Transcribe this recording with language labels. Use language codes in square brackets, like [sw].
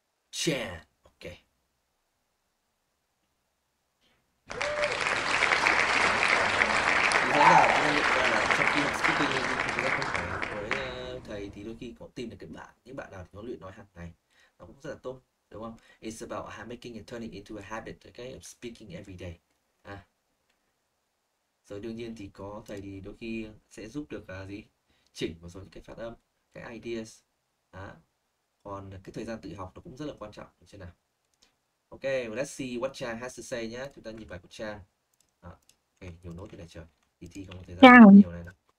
[vi] Chan. Ok. Thì rõ ràng chúng ta nhận ra là trong khi học speaking thì chúng ta không phải với thầy thì đôi khi có tìm được những bạn nào thì có luyện nói hàng ngày, nó cũng rất là tốt, đúng không? [en] It's about making and turning into a habit, okay, of speaking every day. [vi] Rồi đương nhiên thì có thầy thì đôi khi sẽ giúp được chỉnh một số những cái phát âm, cái ideas. Còn cái thời gian tự học nó cũng rất là quan trọng, được chưa nào? [en] Ok, let's see what Chan has to say nhé. [vi] Chúng ta nhìn bài của Chan. Ok, nhiều nốt thế này trời. Thì thi không có thời gian nhiều này đâu.